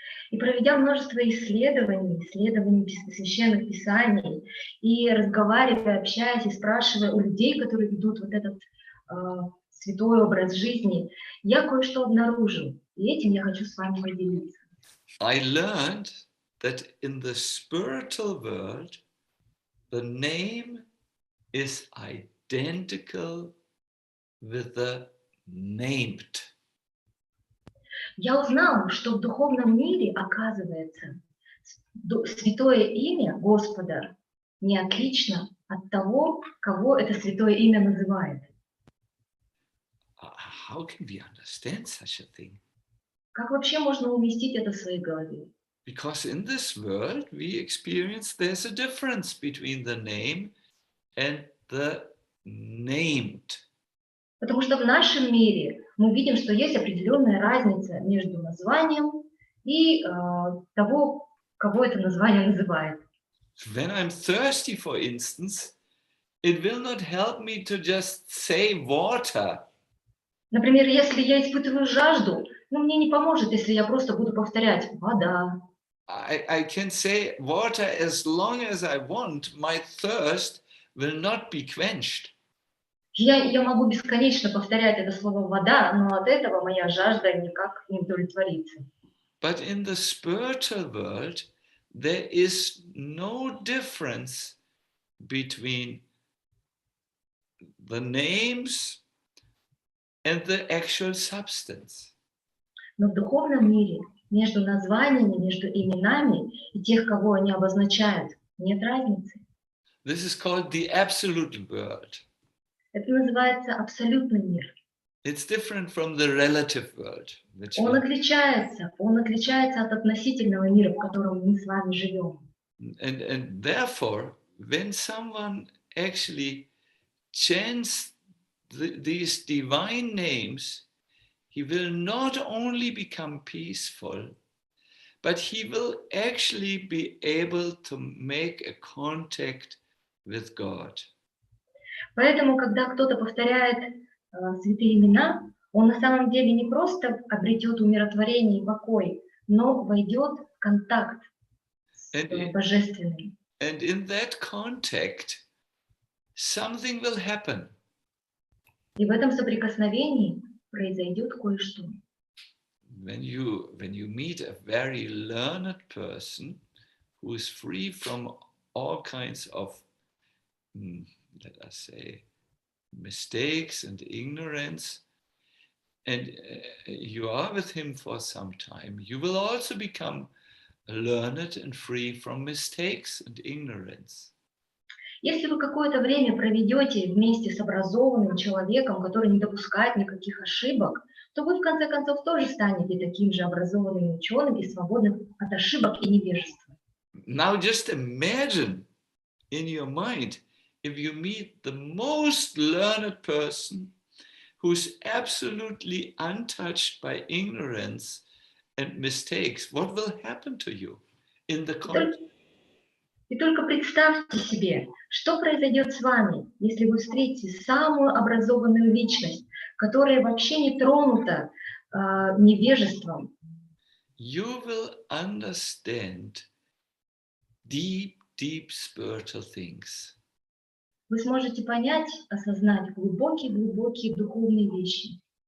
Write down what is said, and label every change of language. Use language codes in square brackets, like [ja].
[ru] И проведя множество исследований священных писаний, и разговаривая, общаясь и спрашивая у людей, которые ведут вот этот святой образ жизни, я кое-что обнаружил, и этим я хочу с вами поделиться. [en] I learned that in the spiritual world, the name is identical with the named. [ru] Я узнал, что в духовном мире, оказывается, святое имя Господа не отлично от того, кого это святое имя называет. [en] How can we understand such a thing? [ru] Как вообще можно уместить это в своей голове? [en] Because in this world we experience there's a difference between the name and the named. [ru] Потому что в нашем мире мы видим, что есть определенная разница между названием и того, кого это название называет. [en] When I'm thirsty, for instance, it will not help me to just say water. [ru] Например, если я испытываю жажду, мне не поможет, если я просто буду повторять «вода». [en] I can say water as long as I want, my thirst will not be quenched. [ru] Я могу бесконечно повторять это слово «вода», но от этого моя жажда никак не удовлетворится. [en] But in the spiritual world, there is no difference between the names and the actual substance. [ru] Но в духовном мире между названиями, между именами и тех, кого они обозначают, нет разницы. [en] This is called the absolute world. [ru] Это называется абсолютный мир. [en] It's different from the relative world. [ru] Он отличается от относительного мира, в котором мы с вами живем. [en] And therefore, when someone actually chants these divine names, he will not only become peaceful, but he will actually be able to make a contact with God. [ru] Поэтому, когда кто-то повторяет святые имена, он на самом деле не просто обретет умиротворение и покой, но войдет в контакт с Божественным. [en] And in that contact, something will happen. [ru] И в этом соприкосновении произойдет кое-что. [en] When you meet a very learned person who is free from all kinds of, let us say, mistakes and ignorance, and you are with him for some time, you will also become learned and free from mistakes and ignorance. [ru] Если вы какое-то время проведете вместе с образованным человеком, который не допускает никаких ошибок, то вы в конце концов тоже станете таким же образованным ученым и свободным от ошибок и невежества. [en] Now just imagine in your mind if you meet the most learned person who's absolutely untouched by ignorance and mistakes, what will happen to you in the context? [ru] И только представьте себе, что произойдет с вами, если вы встретите самую образованную личность, которая вообще не тронута невежеством. [en] You will understand deep, deep spiritual things. [ru] Вы сможете понять, осознать глубокие-глубокие духовные вещи.